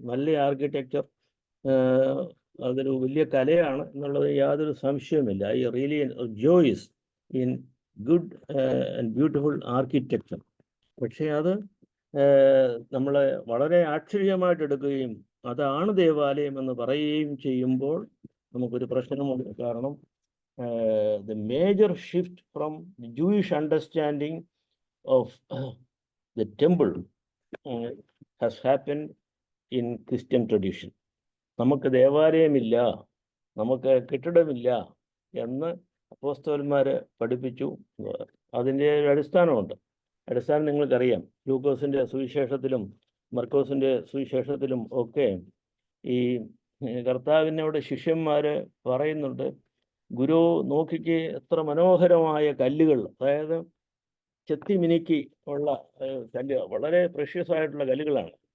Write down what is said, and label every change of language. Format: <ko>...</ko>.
<ml>നല്ല ആർക്കിടെക്ചർ അതൊരു വലിയ കലയാണ് എന്നുള്ളത് യാതൊരു സംശയവുമില്ല.</ml> <en>I really joys in good and beautiful architecture.</en> <ml>പക്ഷേ അത് നമ്മളെ വളരെ ആശ്ചര്യമായിട്ട് എടുക്കുകയും അതാണ് ദേവാലയം എന്ന് പറയുകയും ചെയ്യുമ്പോൾ നമുക്കൊരു പ്രശ്നമുണ്ട്. കാരണം</ml> <en>the major shift from the Jewish understanding of the temple has happened in Christian tradition.</en> <ml>നമുക്ക് ദേവാലയമില്ല, നമുക്ക് കെട്ടിടമില്ല എന്ന് അപ്പോസ്തലന്മാർ പഠിപ്പിച്ചു. അതിൻ്റെ ഒരു അടിസ്ഥാനമുണ്ട്. അടിസ്ഥാനം നിങ്ങൾക്കറിയാം. ലൂക്കോസിൻ്റെ സുവിശേഷത്തിലും മർക്കോസിൻ്റെ സുവിശേഷത്തിലും ഒക്കെ ഈ കർത്താവിനോട് ശിഷ്യന്മാർ പറയുന്നുണ്ട്, ഗുരു നോക്കിക്ക് എത്ര മനോഹരമായ കല്ലുകൾ, അതായത് ചെത്തി മിനുക്കി ഉള്ള കല്ല്, വളരെ പ്രഷ്യസ് ആയിട്ടുള്ള കല്ലുകളാണ്.</ml>